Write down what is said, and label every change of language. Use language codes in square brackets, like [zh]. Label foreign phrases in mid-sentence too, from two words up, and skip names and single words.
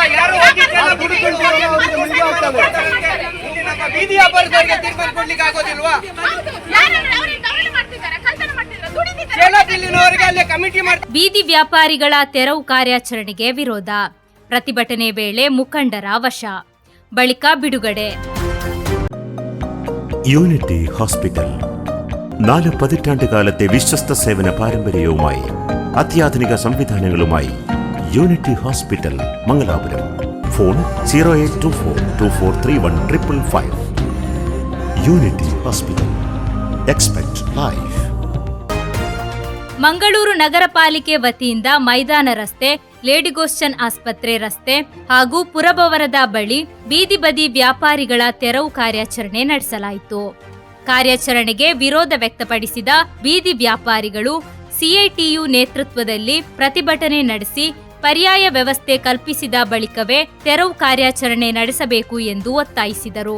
[kn] ಬೀದಿ ವ್ಯಾಪಾರದವರಿಗೆ ತೀರ್ಮಾನ ಕೊಡ್ಲಿಕ್ಕೆ ಆಗೋದಿಲ್ವಾ? ಬೀದಿ ವ್ಯಾಪಾರಿಗಳ ತೆರವು ಕಾರ್ಯಾಚರಣೆಗೆ ವಿರೋಧ. ಪ್ರತಿಭಟನೆ ವೇಳೆ മുഖണ്ഡರ ವಶ. ಬಳಿಕ ಬಿಡುಗಡೆ. [ml] യൂണിറ്റി ഹോസ്പിറ്റൽ 4 പതിറ്റാണ്ടുകാലത്തെ വിശ്വസ്ത സേവന പാരമ്പര്യവുമായി അത്യാധുനിക സംവിധാനങ്ങളുമായി യൂണിറ്റി ഹോസ്പിറ്റൽ മംഗലാപുരം. ഫോൺ 0824243155. യൂണിറ്റി ഹോസ്പിറ്റൽ. [en] expect life. [kn] ಮಂಗಳೂರು ನಗರ ಪಾಲಿಕೆ ವತಿಯಿಂದ ಮೈದಾನ ರಸ್ತೆ, ಲೇಡಿಗೋಸ್ಚನ್ ಆಸ್ಪತ್ರೆ ರಸ್ತೆ ಹಾಗೂ ಪುರಭವನದ ಬಳಿ ಬೀದಿ ಬದಿ ವ್ಯಾಪಾರಿಗಳ ತೆರವು ಕಾರ್ಯಾಚರಣೆ ನಡೆಸಲಾಯಿತು. ಕಾರ್ಯಾಚರಣೆಗೆ ವಿರೋಧ ವ್ಯಕ್ತಪಡಿಸಿದ ಬೀದಿ ವ್ಯಾಪಾರಿಗಳು ಸಿಐಟಿಯು ನೇತೃತ್ವದಲ್ಲಿ ಪ್ರತಿಭಟನೆ ನಡೆಸಿ ಪರ್ಯಾಯ ವ್ಯವಸ್ಥೆ ಕಲ್ಪಿಸಿದ ಬಳಿಕವೇ ತೆರವು ಕಾರ್ಯಾಚರಣೆ ನಡೆಸಬೇಕು ಎಂದು ಒತ್ತಾಯಿಸಿದರು.